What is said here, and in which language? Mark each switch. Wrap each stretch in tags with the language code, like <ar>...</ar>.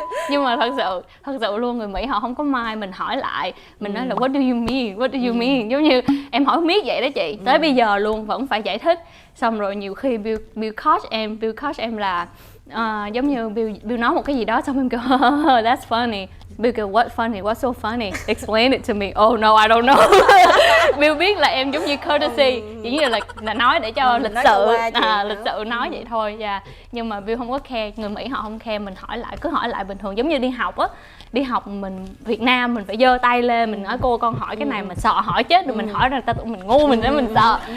<vi>Nhưng mà thật sự luôn, người Mỹ họ không có mind, mình hỏi lại, mình nói là</vi> <en>what do you mean,</en> <vi>giống như em hỏi miết vậy đó chị. Tới bây giờ luôn vẫn phải giải thích. Xong rồi nhiều khi Bill coach em là giống như Bill nói một cái gì đó xong em kêu</vi> <en>that's funny.</en> <vi>Bill kêu</vi> <en>what funny, what's so funny, explain it to me. Oh no I don't know.</en> <vi>Bill biết là em giống như courtesy, chỉ như là nói để cho lịch sự nói vậy thôi. Nhưng mà Bill không có care, người Mỹ họ không care, mình cứ hỏi lại bình thường. Giống như đi học mình Việt Nam mình phải giơ tay lên, mình nói cô con hỏi cái này, mình sợ hỏi chết rồi, mình hỏi ra ta tụi mình ngu, mình sợ.</vi>